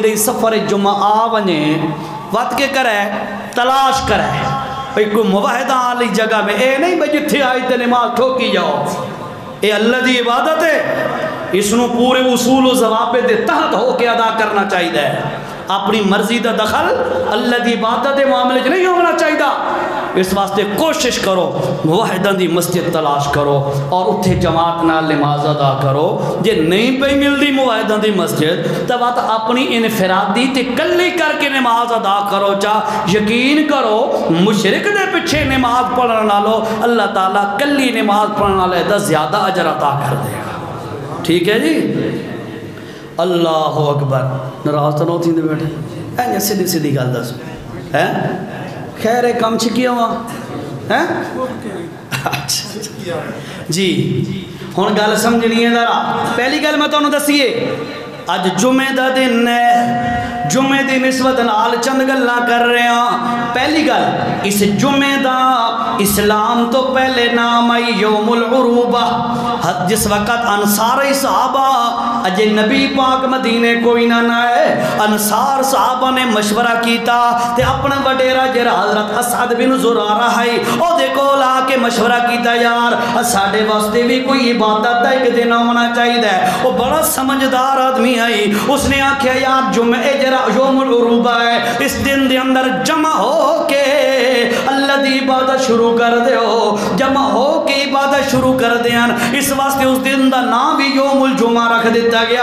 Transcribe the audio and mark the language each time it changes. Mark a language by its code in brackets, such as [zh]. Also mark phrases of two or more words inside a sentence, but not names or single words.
[pa] دے سفر جمعہ آ بنے وقت کے کرے تلاش کرے بھئی کوئی موحدہ آلی جگہ میں اے نہیں بھئی جتھے آئی تے نماز ٹھوکی جاؤ اے اللہ دی عبادت ہے اس نو پورے اصول و ضوابط دے تحت ہو کے ادا کرنا چاہیے اپنی مرضی دا دخل اللہ دی عبادت دے معاملے نہیں ہونا چاہیے اس واسطے کوشش کرو واحداں دی مسجد تلاش کرو اور اتھے جماعت نال نماز ادا کرو. جے نہیں پئی ملدی واحداں دی مسجد تو بات اپنی انفرادی تے کلی کر کے نماز ادا کرو. چاہ یقین کرو مشرک دے پیچھے نماز پڑھنے نالو اللہ تعالیٰ کلی نماز پڑھنے والے دا زیادہ اجر عطا کر دے گا. ٹھیک ہے جی. [ar] اللہ اکبر. [pa] ناراض تو نہ تھی بیٹھے اے سیدھی سیدھی گل دس خیر کم چکیا ہوا جی. ہن گل سمجھنی ہے ذرا. پہلی گل میں تانوں دسیے اج جمعے دا دن ہے. جمعے دی نسبت نال چند گلاں کر رہے ہیں. پہلی گل اس جمعے دا اسلام تو پہلے نام آئی [ar] یوم العروبہ. [pa] جس وقت انصاری صحابہ اجے نبی پاک مدینے کوئی نہ آئے انصار صحابہ نے مشورہ کیتا تے اپنا وڈیرا جڑا حضرت اسعد بن زرارہ ہے او دیکھو لا کے مشورہ کیتا یار ساڈے واسطے بھی کوئی عبادت دا ایک دن ہونا چاہیے. [ur] وہ بڑا سمجھدار آدمی ہے. [pa] اس نے آکھیا یار جمعے جڑا [ar] یوم العروبہ [pa] ہے اس دن دے اندر جمع ہو کے اللہ دی عبادت شروع کر دیو. جمع ہو کے عبادت شروع کر دیان. اس واسطے اس دن دا نام بھی [ar] یوم الجمعہ [pa] رکھ دیتا گیا.